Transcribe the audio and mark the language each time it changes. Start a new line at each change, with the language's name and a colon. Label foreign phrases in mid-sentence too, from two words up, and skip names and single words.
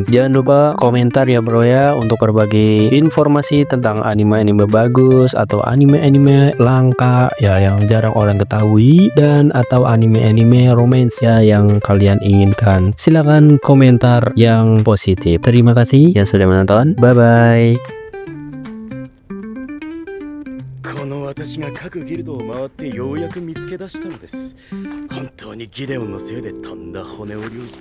Indonesian: Jangan lupa komentar ya, bro ya, untuk berbagi informasi tentang anime bagus atau anime langka cerita ya yang jarang orang ketahui, dan atau anime-anime romance ya yang kalian inginkan. Silahkan komentar yang positif. Terima kasih yang sudah menonton.
English: Bye bye.
Japanese: この私が各ギルドを回ってようやく見つけ出したのです。本当にギデオンのせいでとんだ骨折りを